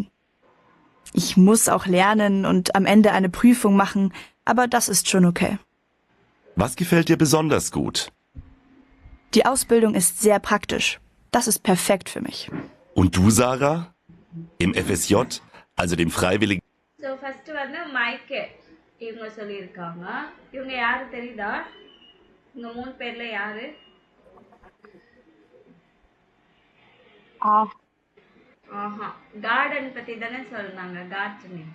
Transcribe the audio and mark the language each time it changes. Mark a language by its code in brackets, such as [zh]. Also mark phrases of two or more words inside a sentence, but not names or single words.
[de] Ich muss auch lernen und am Ende eine Prüfung machen, aber das ist schon okay. Was gefällt dir besonders gut? Die Ausbildung ist sehr praktisch. Das ist perfekt für mich. Und du, Sarah? Im FSJ, also dem Freiwilligen... [ta] ஸோ ஃபர்ஸ்ட் வந்து மைக்கே இவங்க சொல்லியிருக்காங்க. இவங்க யாரு தெரியுதா? இவங்க 3 பேர்ல யாரு? ஆஹா, கார்டன் பத்தி தானே சொன்னாங்க. கார்டனிங்.